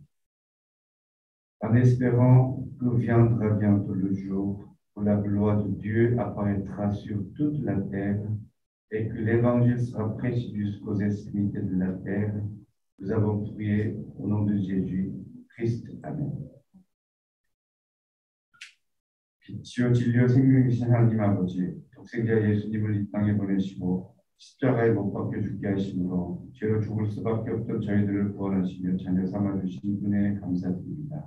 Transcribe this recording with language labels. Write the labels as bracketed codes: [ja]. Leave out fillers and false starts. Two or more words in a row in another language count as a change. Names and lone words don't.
[fr] En espérant que viendra bientôt le jour où la gloire de Dieu apparaîtra sur toute la terre et que l'Évangile sera prêché jusqu'aux extrémités de la terre, nous avons prié au nom de Jésus Christ. [ko] 아멘. 빛이요 진리요 생명이신 하나님 아버지, 독생자 예수님을 이 땅에 보내시고 십자가에 못 박혀 죽게 하심으로 죄로 죽을 수밖에 없던 저희들을 구원하시며 자녀 삼아주신 은혜에 감사드립니다.